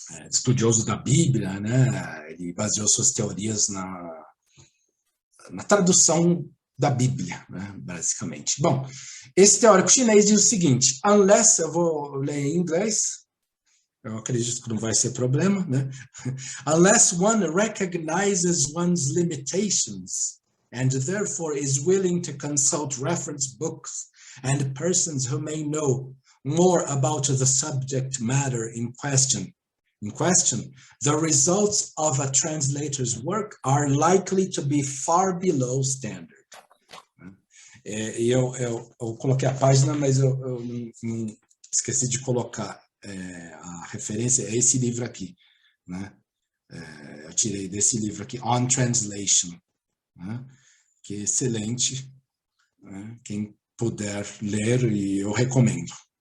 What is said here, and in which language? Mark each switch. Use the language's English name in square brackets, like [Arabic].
[Portuguese] Estudioso da Bíblia, né? Ele baseou suas teorias na tradução da Bíblia, né? Basicamente. Bom, esse teórico chinês diz o seguinte, eu vou ler em inglês, eu acredito que não vai ser problema, né? [English] Unless one recognizes one's limitations and therefore is willing to consult reference books and persons who may know more about the subject matter in question, the results of a translator's work are likely to be far below standard. [Portuguese] Eu coloquei a página, mas eu não esqueci de colocar a referência a esse livro aqui, né? Eu tirei desse livro aqui, On Translation, né? Que é excelente, né? Quem puder ler, e eu recomendo.